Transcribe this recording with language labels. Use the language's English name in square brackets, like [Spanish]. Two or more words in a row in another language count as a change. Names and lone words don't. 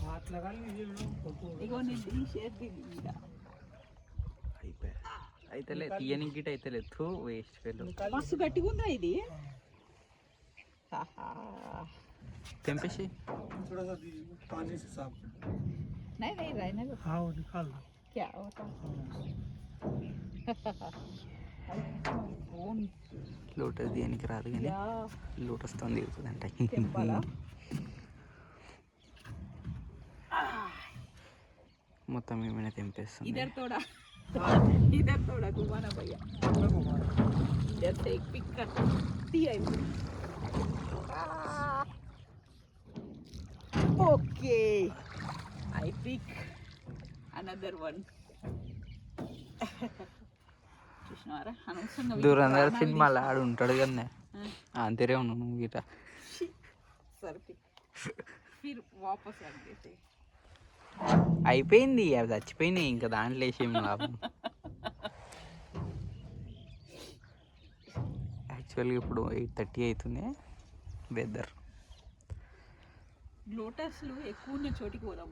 [Telugu] అయితే తీయని గిట్ అయితే లేదు వేస్ట్ ఫెలో మస్తు గట్టిగా ఉందా ఇది తెంపేసి [Hindi] नहीं नहीं रहने दो हाँ वो निकाल लो क्या होता [Telugu] లోటస్ దేనికి రాదు కానీ లోటస్ తో దిగుతుందంట మొత్తం ఏమైనా తెంపేస్తుంది [Hindi] इधर थोड़ा घुमाना भैया इधर से एक पिक कर दिया ओके [English] I pick another one [Telugu] చూసినారా అనవసరంగా దూరంగా సినిమాలో ఆడు ఉంటాడు కానీ అంతేరే ఉన్నావు నువ్వు గిట [Hindi] సరే फिर वापस रख देते [Telugu] అయిపోయింది అవి చచ్చిపోయినాయి ఇంకా దాంట్లో వేసేం లాభం యాక్చువల్గా ఇప్పుడు 8:30 అవుతుంది వెదర్ లోటస్లు ఎక్కువ ఉన్న చోటికి పోదాం